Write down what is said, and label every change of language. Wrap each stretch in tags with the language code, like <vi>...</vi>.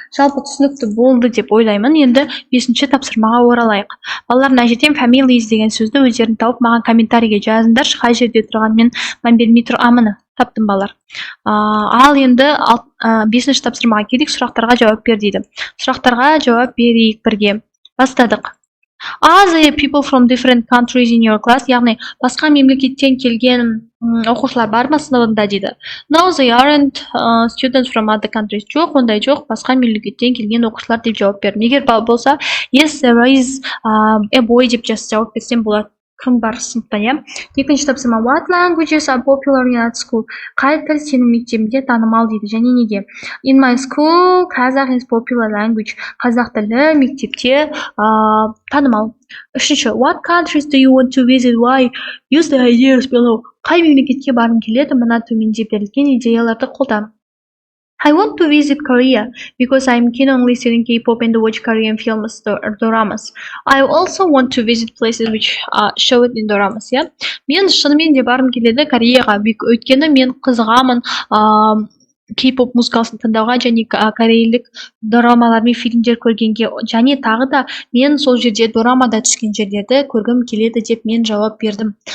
<kk>Жалпы түсінікті болды деп ойлаймын. Енді 5-ші тапсырмаға оралайық. Балалар мына жерден families деген сөзді өздерін тауып маған комментарийге жазыңдар. Қай жерде тұрғанмен мен білмей тұрмын. Таптым балалар. Ал енді 5-ші тапсырмаға келейік, сұрақтарға жауап бер дейді. Сұрақтарға жауап берейік бірге. Бастадық.</kk> <en>Are there people from different countries in your class?</en> <kk>Яғни басқа мемлекеттен келген оқушылар бар ма сыныбында дейді.</kk> <en>No, they aren't students from other countries.</en> <kk>Жоқ, ондай жоқ, басқа мемлекеттен келген оқушылар деп жауап бердім. Егер болса,</kk> <en>yes, there is a boy</en> <kk>деп жауап берсем болады. Кім бар сыныпта, я? 2-ші тапсырма.</kk> <en>What languages are popular at school?</en> <kk>Қай тіл сенің мектебінде танымал дейді. Және неге?</kk> <en>In my school, Kazakh is popular language.</en> <kk>Қазақ тілі мектепте танымал. 3-ші.</kk> <en>What countries do you want to visit? Why? Use the ideas below.</en> <kk>Қай мемлекетке барғың келеді? Мына төменде берілген идеяларды қолдан.</kk> <en>I want to visit Korea because I'm keen on listening K-pop and watch Korean films or doramas. I also want to visit places which are showed in doramas. Yeah?</en> <kk>Мен шынымен де барым келеді Кореяға. Өйткені мен қызығамын K-pop музыкасын тыңдауға және корейлік дорамалар мен фильмдер көргенге, және тағы да мен сол жерде дорамада түскен жерлерді көргім келеді деп мен жауап бердім.</kk>